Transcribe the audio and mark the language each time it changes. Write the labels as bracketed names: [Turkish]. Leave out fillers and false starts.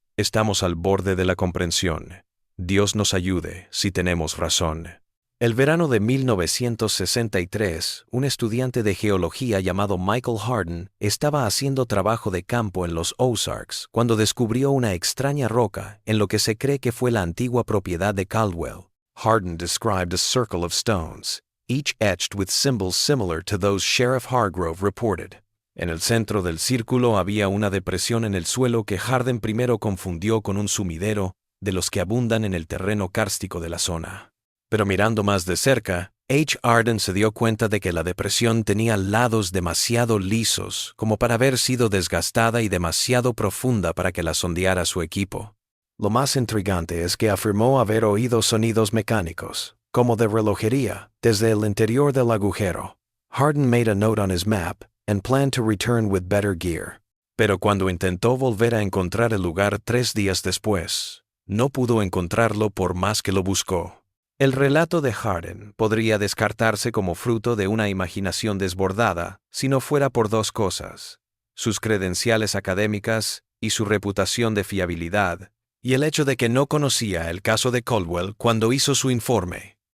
[Spanish] Estamos al borde de la comprensión. Dios nos ayude si tenemos razón. El verano de 1963, un estudiante de geología llamado Michael Hardin estaba haciendo trabajo de campo en los Ozarks cuando descubrió una extraña roca en lo que se cree que fue la antigua propiedad de Caldwell. [English] Hardin described a circle of stones, each etched with symbols similar to those Sheriff Hargrove reported. [Spanish] En el centro del círculo había una depresión en el suelo que Hardin primero confundió con un sumidero de los que abundan en el terreno kárstico de la zona. Pero mirando más de cerca, Hardin se dio cuenta de que la depresión tenía lados demasiado lisos como para haber sido desgastada y demasiado profunda para que la sondeara su equipo. Lo más intrigante es que afirmó haber oído sonidos mecánicos, como de relojería, desde el interior del agujero. [English] Hardin made a note on his map and planned to return with better gear. [Spanish] Pero cuando intentó volver a encontrar el lugar 3 días después, no pudo encontrarlo por más que lo buscó. El relato de Hardin podría descartarse como fruto de una imaginación desbordada si no fuera por dos cosas: sus credenciales académicas y su reputación de fiabilidad, y el hecho de que no conocía el caso de Caldwell cuando hizo su informe.